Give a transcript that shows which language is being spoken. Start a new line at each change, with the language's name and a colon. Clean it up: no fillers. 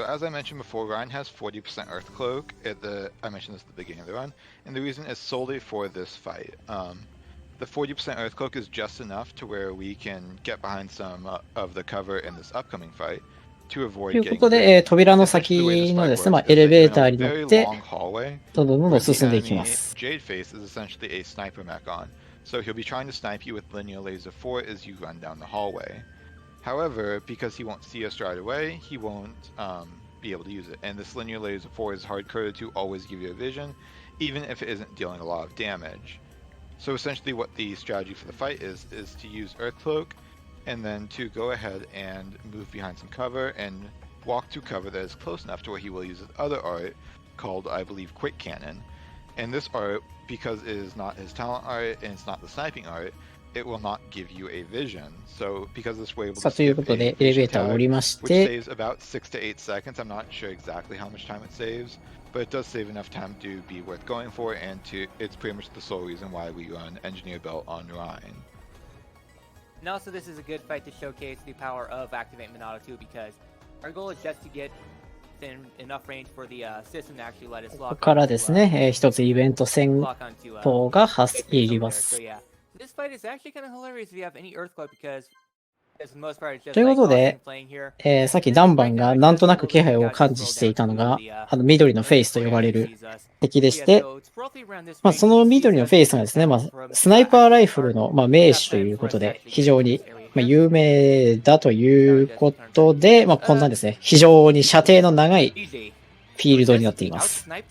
English: Yeah, so as I mentioned before, Ryan has 40% Earth Cloak. I mentioned this at the beginning of the run, and the reason is solely for this fight. The 40% Earth Cloak is just enough to where we can get behind some of the cover in this upcoming fight to avoid
Japanese: ということで、扉の先のですね、エレベーターに乗って、どんどん進んでいきます。
English: Jade Face is essentially a sniper mech on, so he'll be trying to snipe you with linear laser 4 as you run down the hallway. However, because he won't see us right away, he won't be able to use it. And this linear laser 4 is hard-coded to always give you a vision, even if it isn't dealing a lot of damage. So essentially what the strategy for the fight is to use Earth Cloak, and then to go ahead and move behind some cover and walk to cover that is close enough to where he will use his other art, called, I believe, Quick Cannon. And this art, because it is not his talent art and it's not the sniping art, it will not give you a vision. So because this way able to skip a vision tag, which saves about 6 to 8 seconds. I'm not sure exactly how much time it saves, but it does save enough time to be worth going for, and it's pretty much the sole reason why we run Engineer Belt on Rhine. And also this is a good fight to showcase the power of Activate Monado too, because our goal is just to get in enough range for the system to actually let us lock.
Japanese: ここからですね、一つイベント戦闘が入ります。
English: This fight is actually kind of hilarious if you have any Earthquake because
Japanese: ということで、さっきダンバンがなんとなく気配を感知していたのが、緑のフェイスと呼ばれる敵でして、その緑のフェイスがですね、スナイパーライフルの、名手ということで、非常に、有名だということで、こんなですね、非常に射程の長いフィールドになっています。